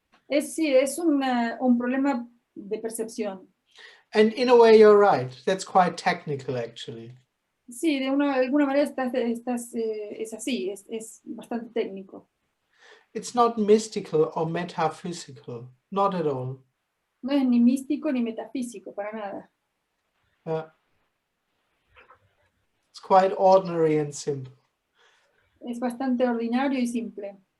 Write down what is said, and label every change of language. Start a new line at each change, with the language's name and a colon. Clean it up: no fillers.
Spanish: Sí, es un problema de percepción.
English: And in a way, you're right. That's quite technical, actually.
Spanish: Sí, de alguna manera es así, es bastante técnico.
English: It's not mystical or metaphysical, not at all.
Spanish: No es ni místico ni metafísico, para nada.
English: It's quite ordinary and simple.
Spanish: Es bastante ordinario y simple.